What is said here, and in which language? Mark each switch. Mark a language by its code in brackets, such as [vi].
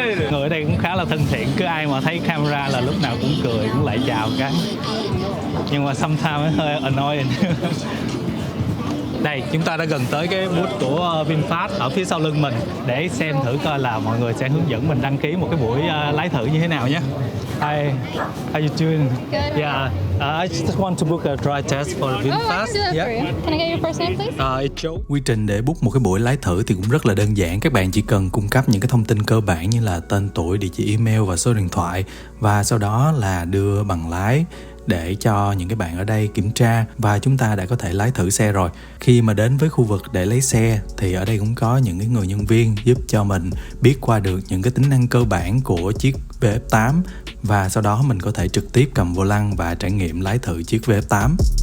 [vi] Người ở đây cũng khá là thân thiện, cứ ai mà thấy camera là lúc nào cũng cười, cũng lại chào cái. Nhưng mà sometimes hơi annoying. Đây, chúng ta đã gần tới cái booth của VinFast ở phía sau lưng mình để xem thử coi là mọi người sẽ hướng dẫn mình đăng ký một cái buổi lái thử như thế nào nhé. [en] Hi, how you doing? Good. Yeah, I just want to book a dry test for VinFast. Oh, I can do that for you. Can I get your first name, please? It's Joe. [vi] Quy trình để book một cái buổi lái thử thì cũng rất là đơn giản. Các bạn chỉ cần cung cấp những cái thông tin cơ bản như là tên tuổi, địa chỉ email và số điện thoại, và sau đó là đưa bằng lái để cho những cái bạn ở đây kiểm tra và chúng ta đã có thể lái thử xe rồi. Khi mà đến với khu vực để lấy xe thì ở đây cũng có những cái người nhân viên giúp cho mình biết qua được những cái tính năng cơ bản của chiếc VF8 và sau đó mình có thể trực tiếp cầm vô lăng và trải nghiệm lái thử chiếc VF8.